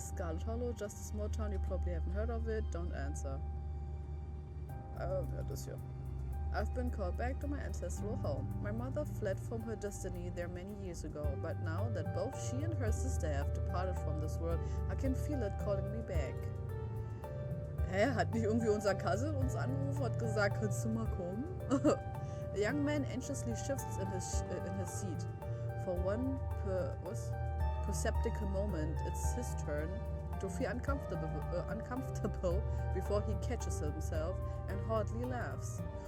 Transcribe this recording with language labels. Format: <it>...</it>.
<en>Scarlet Hollow, just a small town, you probably haven't heard of it. Don't answer.</en> <de>Ja, das hier.</de> <en>I've been called back to my ancestral home. My mother fled from her destiny there many years ago, but now that both she and her sister have departed from this world, I can feel it calling me back. Hä?</en> <de>Hat nicht irgendwie unser Cousin uns angerufen und gesagt, kannst du mal kommen?</de> <en>The young man anxiously shifts in his seat. For one perceptible moment, it's his turn to feel uncomfortable before he catches himself and hardly laughs.</en>